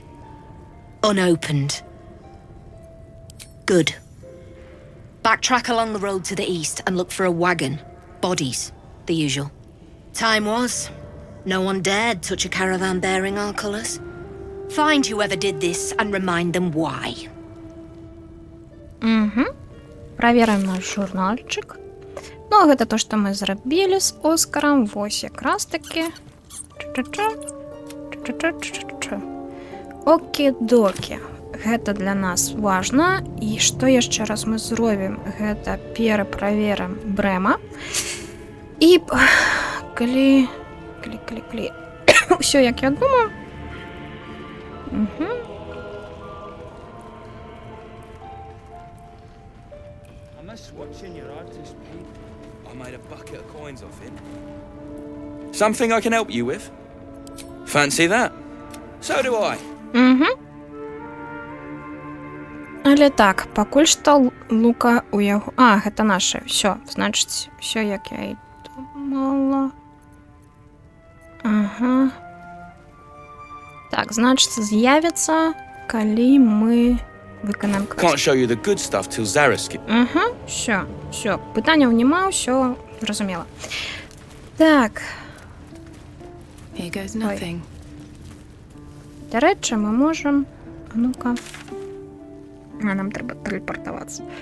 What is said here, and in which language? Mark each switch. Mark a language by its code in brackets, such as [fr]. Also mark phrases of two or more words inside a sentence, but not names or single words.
[en] Unopened. Good. Backtrack along the road to the east and look for a wagon. Bodies. The usual. Time was. No one dared touch a caravan bearing our colours. Find whoever did this and remind them why. [be] Праверым наш журнальчик. Ну, гэта то, што мы зрабілі з Оскарам. Вось якраз такі. Окі-докі. Гэта для нас важна. І што яшчэ раз мы зробім? Гэта пераправерым Брэма. І калі ўсё, як я думаю. [en] I made a bucket of coins off him. Something I can help you with? Fancy that? So do I. [be] Але так, пакуль што лука у яго... А, гэта наше. Всё, значыць, всё, як я і думала. Ага. Так, значыць, з'явіцца, калі мы выканаем квест. [en] Can't show you the good stuff till Zaris gives. [ru] Всё. [be] Пытанняў няма, ўсё зразумела. Так. [en] Here goes nothing. [be] Дарэчы, мы можам... А ну-ка. А нам трэба тэлепартавацца.